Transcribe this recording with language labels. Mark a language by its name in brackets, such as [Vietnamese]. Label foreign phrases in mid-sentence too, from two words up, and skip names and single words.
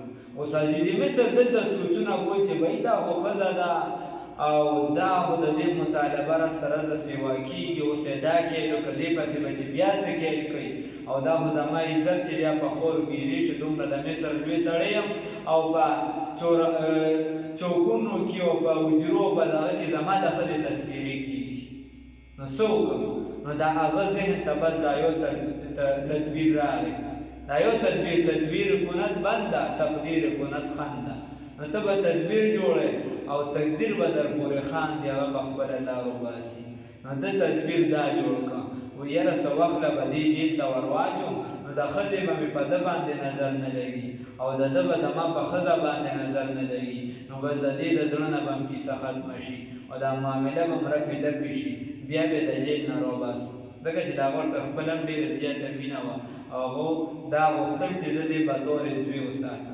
[Pashto] اوس عزیزې مصر دلته سوچونه کول چې بهی دا خو ښځه ده او دا خو د دې مطالبه را سره زه سیوا کېږي اوس یې دا کوي نو که دې پسې به چې بیا څه کوي او دا خو زما عزت چې بیا په خور ګیرې شي دومره د مصر لوی سړی یم او په چوکونو کې او په حجرو په دغه کې زما د ښځې تذکیرې کېږي نو څه وکړم نو د هغه ذهن ته بس دا یو تدبیر راغی دا یو [Persian] تدبیر کند بنده تقدیر کند خنده [Pashto] نو ته به تدبیر جوړی او تقدیر به در پورې خاندي هغه به خپله لار وباسي. نو ده تدبیر دا جوړ کړه وایي یاره څه وخت له به دې جیل ته ور واچوم نو د ښځې به مې په ده باندې نظر نه لګي او د ده به زما په ښځه باندې نظر نه لګي نو بس د دې د زړه نه به هم کیسه ختمه شي او دا معامله به هم رفع دفع شي بیا به د جیل نه راوباسم ځکه چې د هغه ورسره خپله هم ډېره زیاته مینه وه او هغو دا غوښتل چې زه دې بطور زوی وساتم.